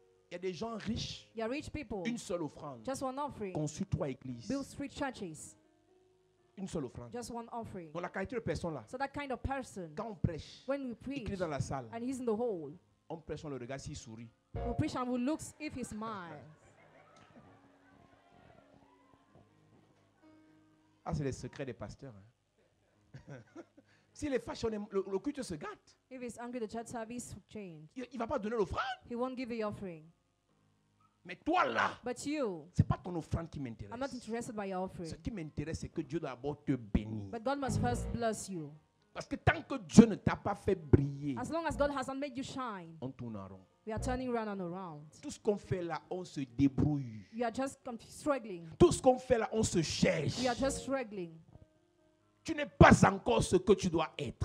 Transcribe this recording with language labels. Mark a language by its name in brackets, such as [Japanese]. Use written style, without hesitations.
[French] Il y a des gens riches, [English] You are rich people. [French] une seule offrande. [English] Just one offering. [French] Conçu 3 églises. [English] Build 3 churches. [French] Une seule offrande. [English] Just one offering. [French] Donc la qualité de personne là, [English] So that kind of person, [French] quand on prêche, [English] when we [French] il [English] preach [French] crie dans la salle, [English] and he's in the hole, [French] on prêche, on le regarde s'il sourit. [English] we'll preach and we'll look if he smiles. [French] Ah, c'est le secret des pasteurs. Hein. S'il est fâché, le culte se gâte. [English] If he's angry, the church service will change. [French] Il ne va pas donner l'offrande. [English] He won't give the offering. [French] Mais toi là, [English] But you, [French] ce n'est pas ton offrande qui [English] I'm not [French] m'intéresse. [English] interested by your offering. [French] Ce qui m'intéresse, c'est que Dieu doit d'abord te bénir. [English] But God must first bless you. [French] Parce que tant que Dieu ne t'a pas fait briller, [English] As long as God hasn't made you shine, [French] on tourne en rond. [English] we are turning around and around. [French] Tout ce qu'on fait là, on se débrouille. [English] We are just struggling. [French] Tout ce qu'on fait là, on se cherche. [English] We are just struggling. [French] Tu n'es pas encore ce que tu dois être.